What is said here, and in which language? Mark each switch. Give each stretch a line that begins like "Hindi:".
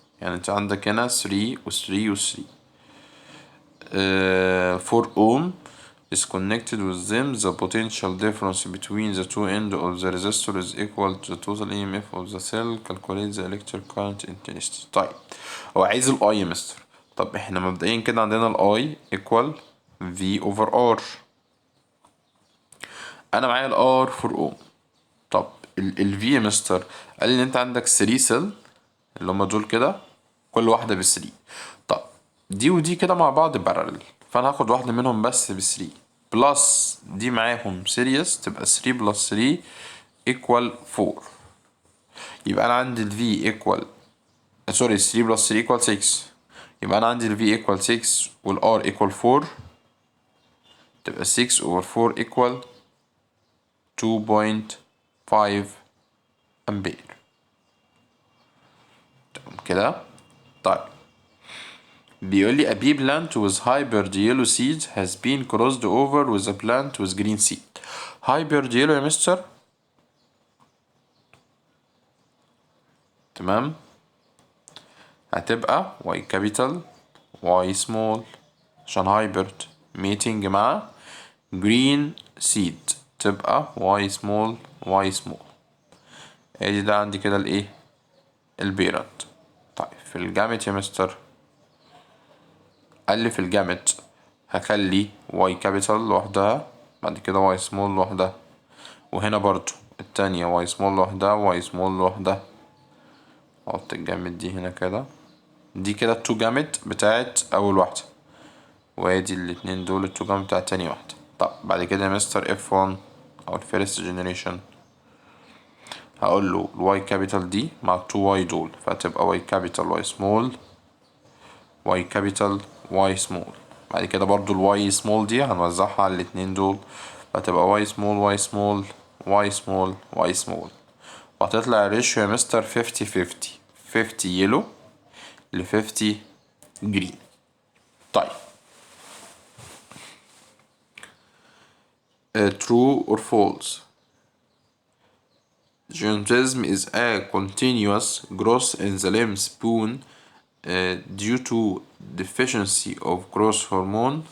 Arabic: يعني انت عندك هنا 3 و 3 و 3.
English: 4 ohm is connected with them. The potential difference between the two ends of the resistor is equal to the total EMF of the cell. Calculate the electric current intensity.
Arabic: طيب هو عايز الاي يا مستر. طب احنا مبدئيا كده عندنا الاي
English: equal V over R.
Arabic: انا معايا الار 4 اوم. طب ال V يا مستر قال لي ان انت عندك 3 سيل اللي هما دول كده كل واحدة ب 3. طب دي ودي كده مع بعض بارلل، فانا هاخد واحدة منهم بس ب 3 بلس دي معاهم سيريس تبقى 3 بلس 3 equal 4. يبقى انا عندي ال V equal سوري 3 بلس 3 equal 6. يبقى انا عندي ال V equal 6 وال R equal 4 تبقى 6 over 4 equal 2.5 أمبير. تمام كده. طيب بيقول لي
English: a pea plant with hybrid yellow seeds has been crossed over with a plant with green seed. hybrid yellow يا mister.
Arabic: تمام. هتبقى
English: y capital y small
Arabic: عشان
English: hybrid meeting
Arabic: مع
English: green seed
Arabic: تبقى
English: y small y small.
Arabic: ادي ده عندي كده الايه البيرنت. طيب في الجامت يا مستر قال لي في الجامت هخلي واي كابيتال لوحدها بعد كده واي سمول لوحدها، وهنا برضو التانية واي سمول لوحدها واي سمول لوحدها. احط الجامت دي هنا كده. دي كده التو جامت بتاعت اول واحدة، وادي الاتنين دول التو جامت بتاعت تاني واحدة. طب بعد كده يا مستر اف 1 او الفيرست جنريشن هقول له الواي كابيتال دي مع التو واي دول فهتبقى واي كابيتال واي سمول واي كابيتال واي سمول. بعد كده برضو الواي سمول دي هنوزعها على الاتنين دول فهتبقى واي سمول واي سمول واي سمول واي سمول، وهتطلع الريشيو يا مستر 50 50 50 يلو ل 50 جرين.
English: طيب true or false. Giantism is a continuous growth in the limb spoon due to deficiency of growth hormone.